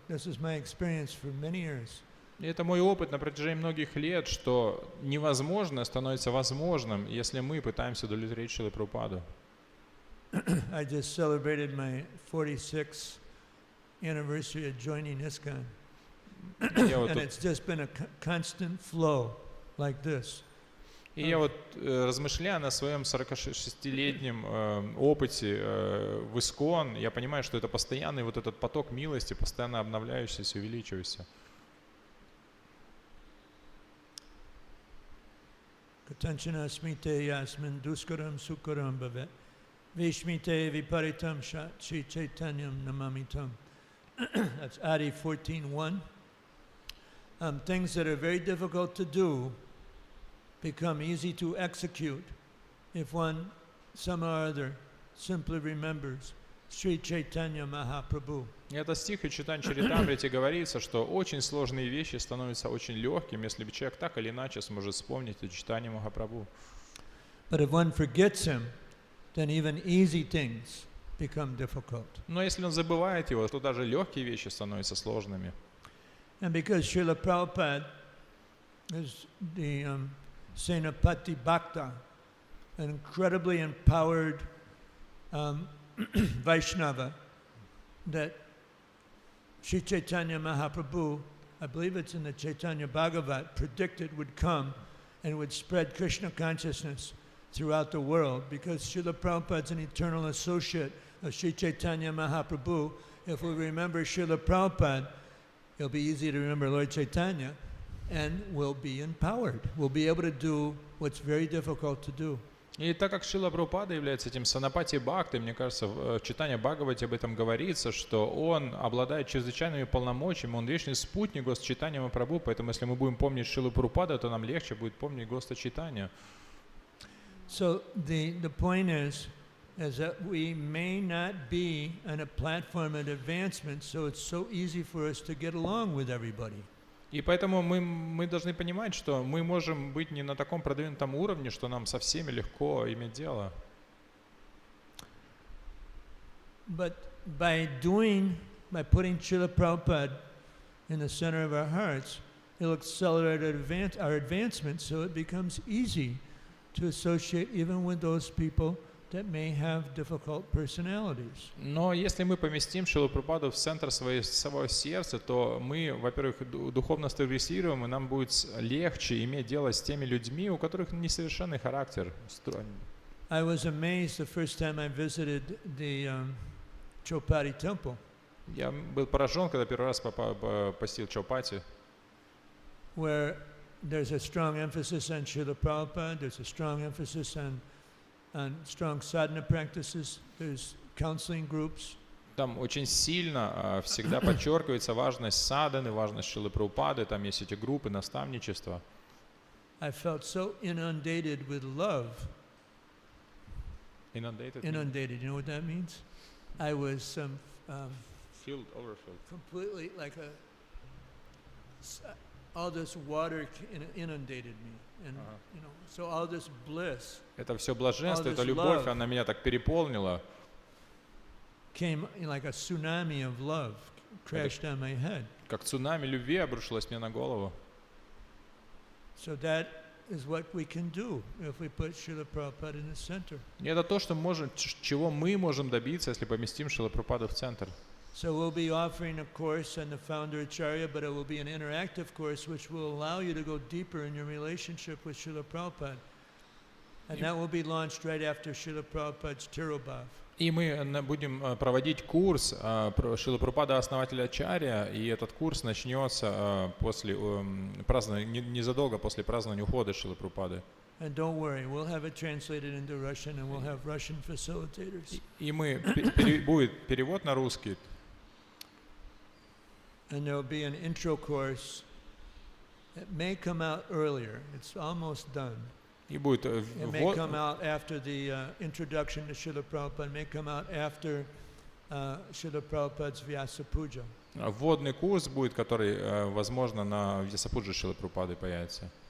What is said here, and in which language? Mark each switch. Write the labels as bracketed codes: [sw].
[en] This is my experience for many years. [ru] И это мой опыт на протяжении многих лет, что невозможное становится возможным, если мы пытаемся удовлетворить Шрилу Прабхупаду. [en] I just celebrated my 46th anniversary of joining ISKCON. And it's just been a constant flow like this. [ru] И я вот размышляя на своем 46-летнем опыте в ISKCON, я понимаю, что это постоянный вот этот поток милости, постоянно обновляющийся, увеличивающийся. [sa] Katanchana smite yasmin duskaram sukaram bhavet. Vishmite viparitam shat chi chaitanyam namamitam. [en] that's Adi 14.1. Things that are very difficult to do become easy to execute if one somehow or other simply remembers Sri Chaitanya Mahaprabhu. [ru] Это стих из Чайтанья Чаритамрити говорится, что очень сложные вещи становятся очень легкими, если бы человек так или иначе сможет вспомнить о Чайтанье Махапрабху. [en] But if one forgets him, then even easy things become difficult. [ru] Но если он забывает его, то даже легкие вещи становятся сложными. [en] And because Srila Prabhupada is the Senapati Bhakta, an incredibly empowered Vaishnava, that Sri Chaitanya Mahaprabhu, I believe it's in the Chaitanya Bhagavat, predicted would come and would spread Krishna consciousness throughout the world, because Srila Prabhupada is an eternal associate of Sri Chaitanya Mahaprabhu. If we remember Srila Prabhupada, it'll be easy to remember Lord Chaitanya, and we'll be empowered. We'll be able to do what's very difficult to do. [ru] И так как Шрила Прабхупада является этим Санапати Бхактой, мне кажется, в Чайтанья Бхагавате об этом говорится, что он обладает чрезвычайными полномочиями, он вечный спутник Госта Чайтанья Махапрабху, поэтому если мы будем помнить Шрилу Прабхупаду, то нам легче будет помнить Госта Чайтанья. [en] So the point is that we may not be on a platform of advancement, so it's so easy for us to get along with everybody. [ru] И поэтому мы должны понимать, что мы можем быть не на таком продвинутом уровне, что нам со всеми легко иметь дело. [en] But by putting Srila Prabhupada in the center of our hearts, it'll accelerate our advancement, so it becomes easy to associate even with those people that may have difficult personalities. [ru] Но если мы поместим Шрилу Прабхупаду в центр своего сердца, то мы, во-первых, духовно стабилизируем, и нам будет легче иметь дело с теми людьми, у которых несовершенный характер. [en] I was amazed the first time I visited the Chopati temple. [ru] Я был поражен, когда первый раз посетил Чаупати, [en] where there's a strong emphasis on Srila Prabhupada, there's a strong emphasis on strong sadhana practices, there's counseling groups. [ru] Там очень сильно всегда подчеркивается важность садханы, важность Шрилы Прабхупады, там есть эти группы наставничества. [en] I felt so inundated with love. Inundated? Inundated, you know what that means? I was Filled, overfilled. completely like all this water inundated me, and you know, so all this bliss. [ru] Это все блаженство, эта любовь, она меня так переполнила. [en] Came like a tsunami of love, crashed on my head. [ru] Как цунами любви обрушилось мне на голову. [en] So that is what we can do if we put Srila Prabhupada in the center. [ru] И это то, чего мы можем добиться, если поместим Шрилу Прабхупаду в центр. [en] So we'll be offering a course on the founder Acharya, but it will be an interactive course which will allow you to go deeper in your relationship with Srila Prabhupada. And that will be launched right after Srila Prabhupada's Tirobhav. [ru] И мы будем проводить курс про Шрилу Прабхупада, основателя Ачарья, и этот курс начнется после празднования, незадолго после празднования ухода Шрилы Прабхупады. [en] And don't worry, we'll have it translated into Russian, and we'll have Russian facilitators. [ru] И будет перевод на русский. [en] And there will be an intro course. It may come out earlier. It's almost done. [ru] И будет [en] It may come out after the introduction to Srila Prabhupada. It may come out after Srila Prabhupada's Vyasa Puja. [ru] Вводный курс будет, который, возможно, на Vyasapuje Шрилы Прабхупады появится.